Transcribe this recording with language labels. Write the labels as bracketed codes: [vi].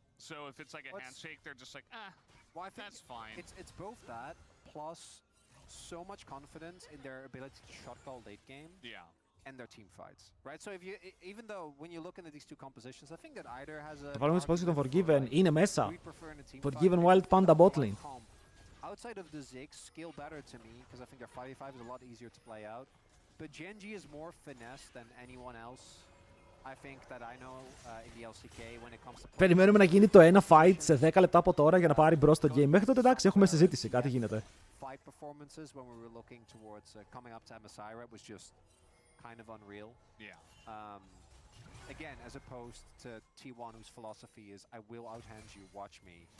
[en] So if it's like a handshake, they're just like, well, I think that's fine. It's both that plus so much confidence in their ability to shot call late game. Yeah. And their team fights, right? So if you, even though when you look into these two compositions, I think that either has a. [el] Θα βάλουμε τις πoses και τον Forgiven, είναι μέσα. Forgiven Wild Panda bot lane. [en] Outside of the Ziggs, skill better to me because I think their 5v5 is a lot easier to play out. But Genji is more finesse than anyone else. I think that I know in the LCK when it comes to. [el] Περιμένουμε να γίνει το ένα fight σε 10 λεπτά από τώρα για να πάρει μπρος το game. Μέχρι τότε εντάξει, έχουμε συζήτηση, κάτι γίνεται. [en] Fight performances when we were looking towards coming up to MSI was just kind of unreal. Yeah. Again, as opposed to T1, whose philosophy is, I will outhand you, watch me.